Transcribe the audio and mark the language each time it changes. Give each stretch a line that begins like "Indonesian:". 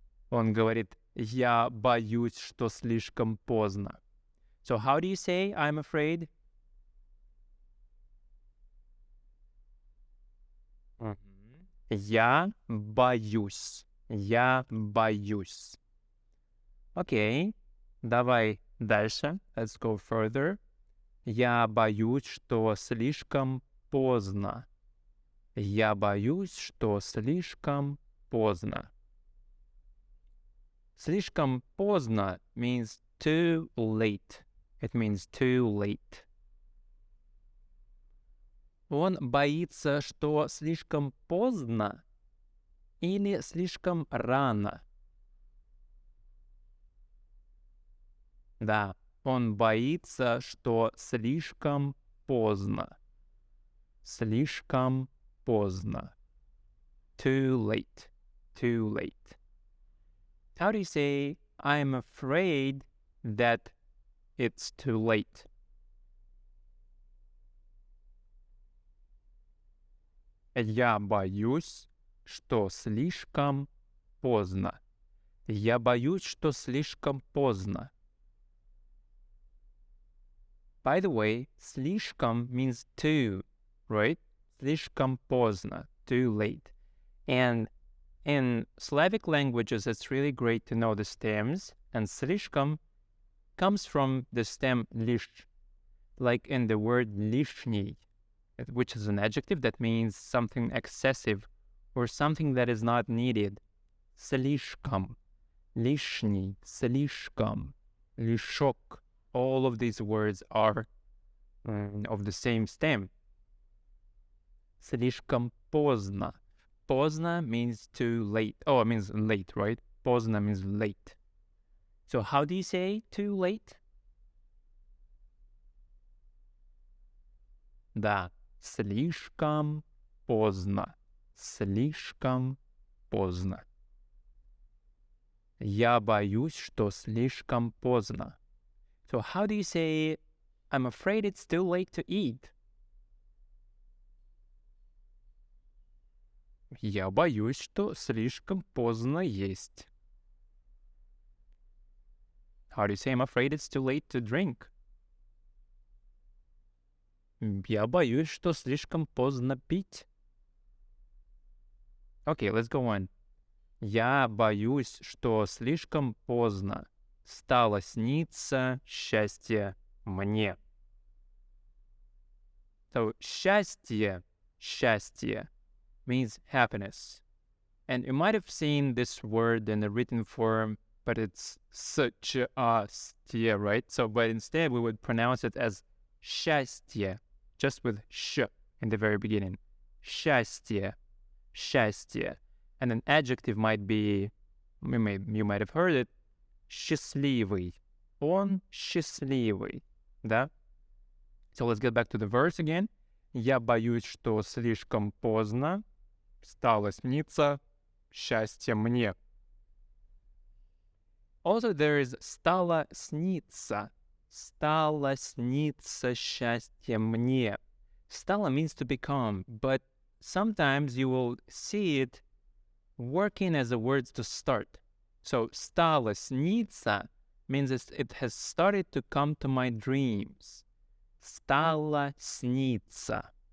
Russian: Он говорит, я боюсь, что слишком поздно.
English: So how do you say I'm afraid?
Russian: Я боюсь. Я боюсь. Окей, давай дальше.
English: Let's go further.
Russian: Я боюсь, что слишком поздно. Я боюсь, что слишком поздно. Слишком поздно
English: means too late. It means too late.
Russian: Он боится, что слишком поздно или слишком рано. Да, он боится, что слишком поздно. Слишком поздно.
English: Too late. Too late. How do you say, I'm afraid that it's too late?
Russian: Я боюсь, что слишком поздно. Я боюсь, что слишком поздно.
English: By the way, слишком means too, right?
Russian: Слишком поздно,
English: too late. And in Slavic languages, it's really great to know the stems, and слишком comes from the stem lish, like in the word лишний, which is an adjective that means something excessive or something that is not needed.
Russian: Слишком, лишний, слишком, лишок. All of these words are of the same stem. Слишком поздно.
English: Поздно means too late. Oh, it means late, right? Поздно means late. So how do you say too late?
Russian: Да, слишком поздно. Слишком поздно. Я боюсь, что слишком поздно.
English: So how do you say, I'm afraid it's too late to eat?
Russian: Я боюсь, что слишком поздно есть.
English: How do you say, I'm afraid it's too late to drink?
Russian: Я боюсь, что слишком поздно пить.
English: Okay, let's go on.
Russian: Я боюсь, что слишком поздно стало сниться счастье мне.
English: So, счастье means happiness. And you might have seen this word in the written form, but it's such a stie, right? So, but instead we would pronounce it as счастье, just with sh in the very beginning.
Russian: Счастье.
English: And an adjective might be, you might have heard it, счастливый.
Russian: Он счастливый, да?
English: So let's get back to the verse again.
Russian: Я боюсь, что слишком поздно стало сниться счастье мне.
English: Also, there is
Russian: стало сниться. Стало сниться счастье мне.
English: Стало means to become, but sometimes you will see it working as a word to start. So,
Russian: стало сниться
English: means it has started to come to my dreams.
Russian: Стало сниться.